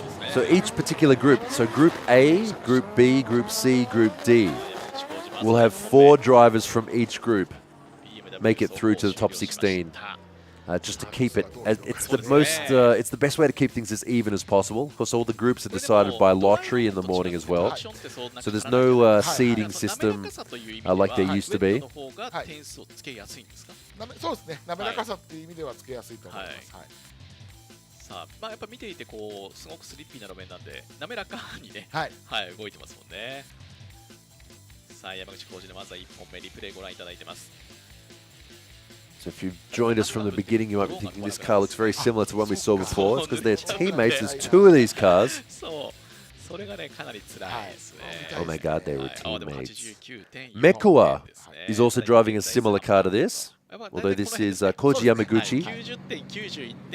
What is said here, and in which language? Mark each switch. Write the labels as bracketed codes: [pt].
[en] So each particular group, so Group A, Group B, Group C, Group D, will have 4 drivers from each group make it through to the top 16. Just to keep it, it's the best way to keep things as even as possible. Of course, all the groups are decided by lottery in the morning as well. So there's no seeding system like there used to be. [ja] そうですね。滑らかさっていう意味ではつけやすいと思います。さあ、やっぱ見ていてすごくスリッピーな路面なんで滑らかにね、動いてますもんね。さあ、山口浩二のまずは1本目リプレイご覧いただいてます。 [en] So if you've joined us from the beginning, you might be thinking this car looks very similar to one we saw before. It's because they're teammates. There's 2 of these cars. Oh my god, they were teammates. Mekua is also driving a similar car to this, although this is Koji Yamaguchi.